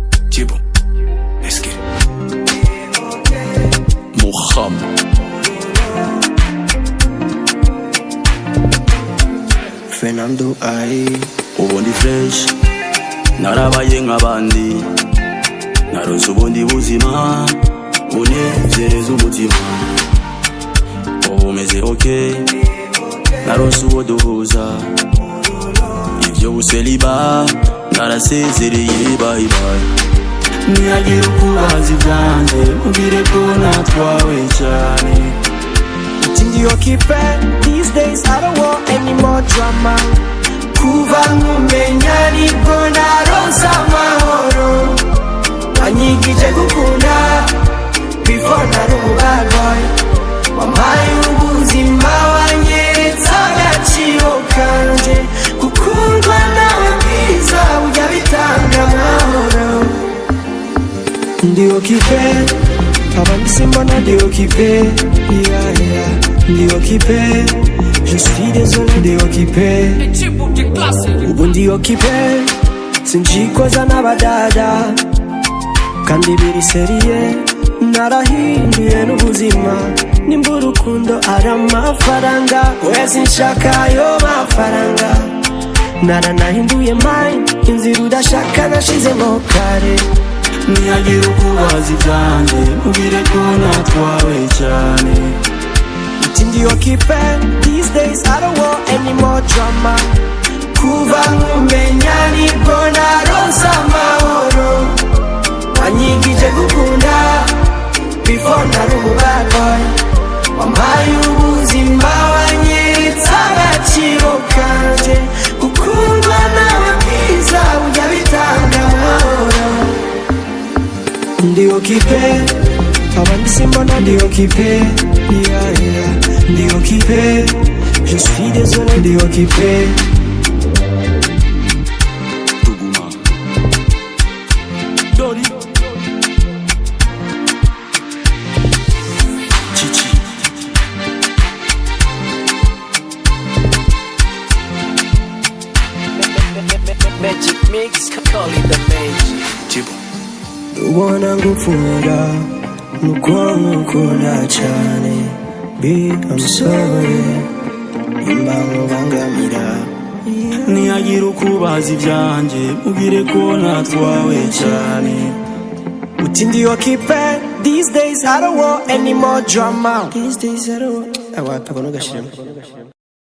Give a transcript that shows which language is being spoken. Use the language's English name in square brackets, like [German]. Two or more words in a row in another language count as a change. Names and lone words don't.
[English] Tibo, let's get it. Muhammad Fernando Ai [Rundi] ubundi fresh narabaye nk'abandi naronse ubundi buzima bunezereza umutima umeze okay naronse uwo duhuza ivyo buseliba narasezereye [English] bye bye [Rundi] niyagira ukubaza ivyanje mubwire ko natwawe cyane Ndi occupied [English] these days I don't want any more drama [Rundi] Kuva nkumenya nibwo naronse amahoro Wanyigije gukunda Before nari [English] bad boy [Rundi] Wampaye ubuzima wanyeretse agaciro kanje Gukundwa nawe bwiza ujya bitanga amahoro Ndi occupied Abandi simbona ndi occupied Yeah Ndi occupé, [French] je suis désolé [Rundi] ndi occupé Ubu ndi occupé, sinjikoza n'abadada Kandi biri seriye, narahinduye n'ubuzima Nimba urukundo ari amafaranga Oya sinshaka ayo mafaranga Naranahinduye mind, inzira udashaka nashizemo kare niyagira ukubaza ivyanje mubwire ko natwawe cyane [English] Ndi occupied these days I don't want any more drama Kuva [Rundi] nkumenya nibwo naronse amahoro Wanyigije gukunda Before nari [English] bad boy [Rundi] Wampaye ubuzima wanyeretse agaciro kanje Gukundwa nawe bwiza ujya bitanga amahoro Ndi occupied Abandi simbona ndi occupé Yeah Ndi occupé [French] Je suis désolé [Rundi] ndi occupé Tuguma Dori Chichi [English] Magic mix, call it the magic. Tibo [Rundi] Ubona ngufura Nuko nkukunda cyane Be [English] I'm sorry [Rundi] Nimba nkubangamira niyagira ukubaza ivyanje mubwire ko natwawe cyane Uti ndi [English] occupied These days I don't want any more drama These days I don't want Awa, [Rundi] takono gashiramo